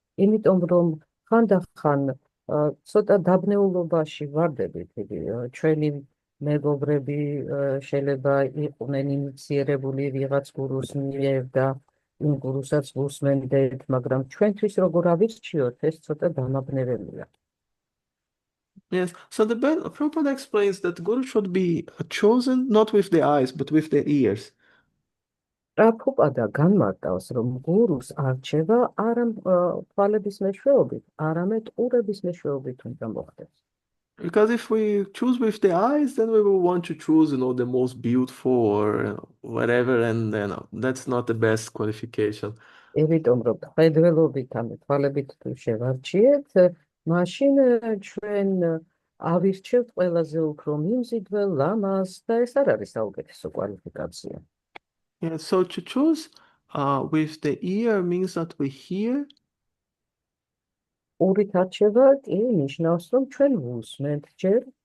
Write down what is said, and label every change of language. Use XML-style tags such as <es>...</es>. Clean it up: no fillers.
<ka>იმიტომ რომ ხანდახან ცოტა დაბნეულობაში ვარდებით. ჩვენი მეგობრები შეიძლება იყვნენ ინიციერებული ვიღაც გურუს მიერ და იმ გურუსაც ვუსმენდეთ, მაგრამ ჩვენთვის როგორ ავირჩიოთ, ეს ცოტა დამაბნეველია.</ka> <en>Yes. So Prabhupada explains that Guru should be chosen not with the eyes, but with the ears.</en> <ka>პრაბჰუპადა განმარტავს, რომ გურუს არჩევა არა თვალების მეშვეობით, არამედ ყურების მეშვეობით უნდა მოხდეს.</ka> <en>Because if we choose with the eyes, then we will want to choose, the most beautiful or whatever, and that's not the best qualification.</en> <ka>იმიტომ რომ ხედველობით ან თვალებით თუ შევარჩიეთ, მაშინ ჩვენ ავირჩევთ ყველაზე უფრო მიმზიდველ ლამას და ეს არ არის საუკეთესო კვალიფიკაცია.</ka> <en>Yeah, so to choose with the ear means that we hear.</en> <ka>ყურით არჩევა კი ნიშნავს, რომ ჩვენ ვუსმენთ ჯერ.</ka>